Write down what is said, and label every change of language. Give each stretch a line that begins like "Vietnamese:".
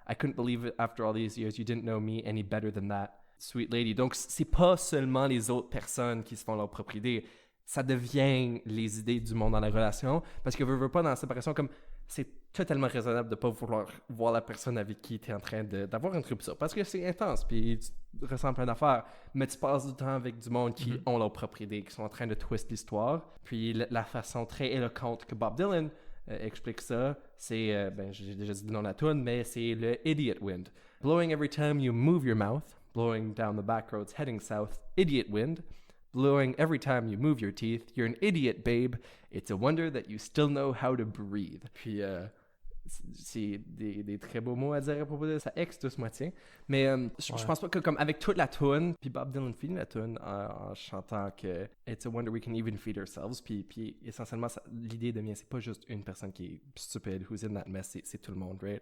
English: I couldn't believe it after all these years. You didn't know me any better than that, sweet lady.
French: Donc, c'est pas seulement les autres personnes qui se font leur propre idée. Ça devient les idées du monde dans la relation. Parce que veux pas dans la séparation, comme c'est totalement raisonnable de pas vouloir voir la personne avec qui tu es en train d'avoir une rupture. Parce que c'est intense, puis tu ressens plein d'affaires. Mais tu passes du temps avec du monde qui ont leur propre idée, qui sont en train de twist l'histoire. Puis la façon très éloquente que Bob Dylan explique ça, c'est, j'ai déjà dit dans la tune, mais c'est le idiot wind.
English: Blowing every time you move your mouth, blowing down the back roads heading south, idiot wind. Blowing every time you move your teeth, you're an idiot, babe. It's a wonder that you still know how to breathe.
French: Puis c'est des très beaux mots à dire à propos de sa ex, tout ce moitié. Mais je Ouais. pense pas que comme avec toute la tune, puis Bob Dylan finit la tune en chantant que
English: It's a wonder we can even feed ourselves.
French: Puis essentiellement, l'idée devient, c'est pas juste une personne qui est stupide,
English: who's in that mess,
French: c'est tout le monde, right?